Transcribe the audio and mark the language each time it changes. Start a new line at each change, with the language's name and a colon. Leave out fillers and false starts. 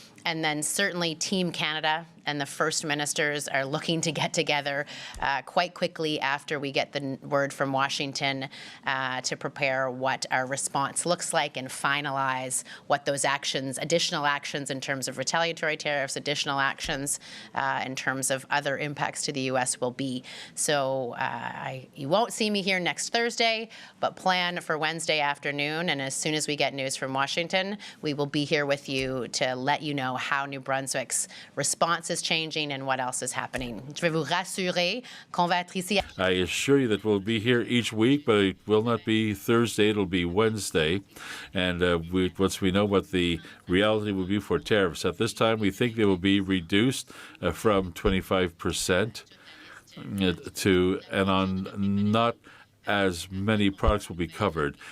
English: And then certainly Team Canada and the First Ministers are looking to get together quite quickly after we get the word from Washington to prepare what our response looks like and finalize what those actions, additional actions in terms of retaliatory tariffs, additional actions in terms of other impacts to the U.S. will be. So you won't see me here next Thursday, but plan for Wednesday afternoon. And as soon as we get news from Washington, we will be here with you to let you know how New Brunswick's response is changing and what else is happening.
French: Je vais vous rassurer qu'on va être ici.
English: I assure you that we'll be here each week, but it will not be Thursday, it'll be Wednesday. And once we know what the reality will be for tariffs, at this time we think they will be reduced from 25% and on not as many products will be covered.